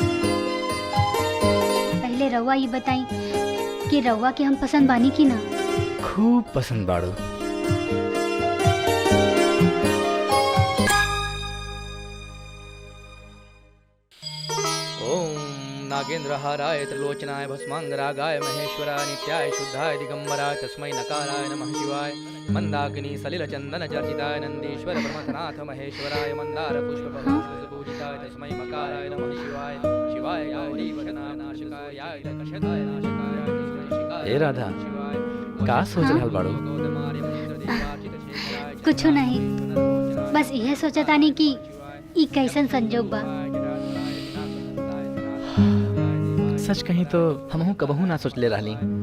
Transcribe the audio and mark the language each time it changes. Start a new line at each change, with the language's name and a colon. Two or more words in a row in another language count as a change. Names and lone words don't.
Bhojpuri: पहले रउआ ये बताई कि रउआ के हम पसंद बानी की ना? खूब पसंद बाड़ू।
Sanskrit: नागेंद्र हाराय त्रिलोचनाय भस्मांगरागाय महेश्वराय नित्याय शुद्धाय दिगंबराय तस्मै नकाराय नमः शिवाय मंदाकिनी सलिल चंदन चर्चिताय नंदीश्वर प्रमथनाथ महेश्वराय मंदार पुष्प पूजिताय तस्मै मकाराय नमः शिवाय शिवाय गौरी वदनानाशकाय कषदाय नाशकाय।
Bhojpuri: ए राधा, का सोच रहल बाड़ू? कुछ नहीं, बस यह सोचा तानी कि ई कैसन संजोग बा। सच कहीं तो हमहू कबहू ना सोचले रहली।